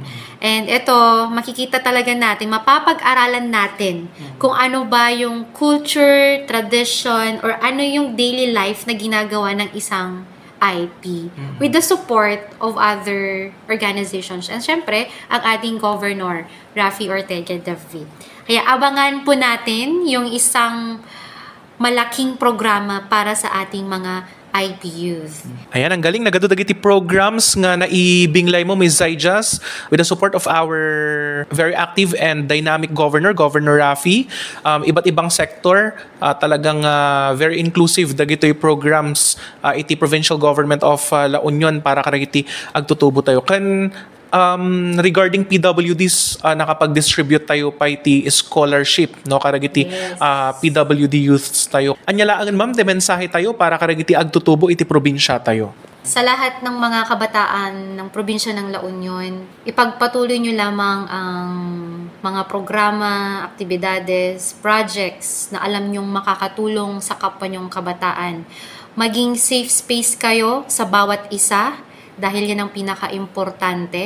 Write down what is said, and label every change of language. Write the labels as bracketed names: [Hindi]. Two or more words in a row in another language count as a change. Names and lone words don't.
[Filipino] And ito, makikita talaga natin, mapapag-aralan natin kung ano ba yung culture, tradition, or ano yung [English] daily life [Filipino] na ginagawa ng isang IP [English] with the support of other organizations. [Filipino] And syempre, ang ating Governor, Raffy Ortega David. Kaya abangan po natin yung isang malaking programa para sa ating mga IP youth. Ayan, ang galing. [Iloko] Nagadudagiti programs nga naibinglay mo, [English] Ms. Zaijas, with the support of our very active and dynamic Governor Raffy. [Filipino] Iba't ibang [Iloko] sector, talagang [English] very inclusive [Iloko] dagitoy programs iti Provincial Government of La Union para karagiti agtutubo tayo. Regarding PWDs, nakapag-distribute tayo pa iti scholarship, no, karagiti PWD youths tayo. Anyalaan, ma'am, de mensahe tayo para karagiti agtutubo iti probinsya tayo. [Filipino] Sa lahat ng mga kabataan ng probinsya ng La Union, ipagpatuloy nyo lamang ang mga programa, aktibidades, projects na alam nyong makakatulong sa kapwa nyong kabataan. Maging [English] safe space [Filipino] kayo sa bawat isa, dahil yan ang pinaka-importante.